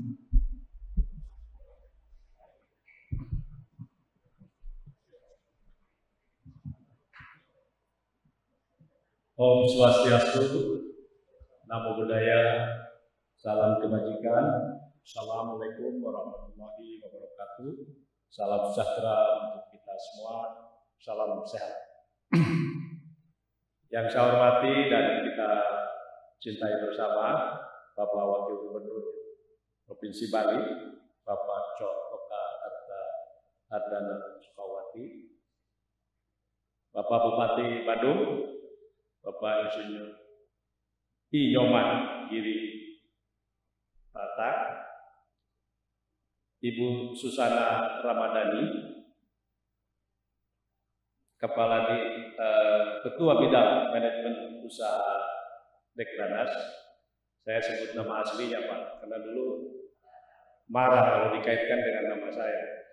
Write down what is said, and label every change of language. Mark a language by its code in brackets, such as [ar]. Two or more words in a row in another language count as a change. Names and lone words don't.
[sa] Om Swastiastu, [pi] Namo Buddhaya, [id] salam kebajikan. [ar] السلام عليكم ورحمة الله وبركاته. [id] Salam sejahtera untuk kita semua. Salam sehat. Yang saya hormati dan kita cintai bersama Bapak Wakil Gubernur Provinsi Bali, Bapak Cok Oka Ardana Sukawati, Bapak Bupati Badung, Bapak Insinyur I Nyoman Giri Tata, Ibu Susana Ramadhani, Ketua Bidang Manajemen Usaha Dekranasda. Saya sebut nama aslinya Pak, karena dulu marah kalau dikaitkan dengan nama saya.